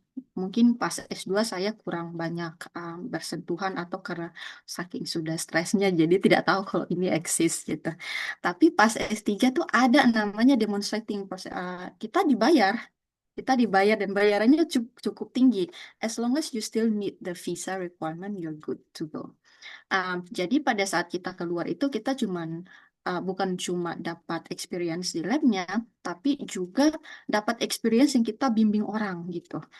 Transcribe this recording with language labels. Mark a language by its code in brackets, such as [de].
[id] Mungkin pas S2 saya kurang banyak bersentuhan atau karena saking sudah stresnya jadi tidak tahu kalau ini eksis gitu. Tapi pas S3 tuh ada namanya demonstrating. Kita dibayar. Kita dibayar dan bayarannya cukup tinggi. [en] As long as you still meet the visa requirement, you're good to go. [id] Jadi pada saat kita keluar itu kita bukan cuma dapat experience di labnya, tapi juga dapat experience yang kita bimbing orang gitu.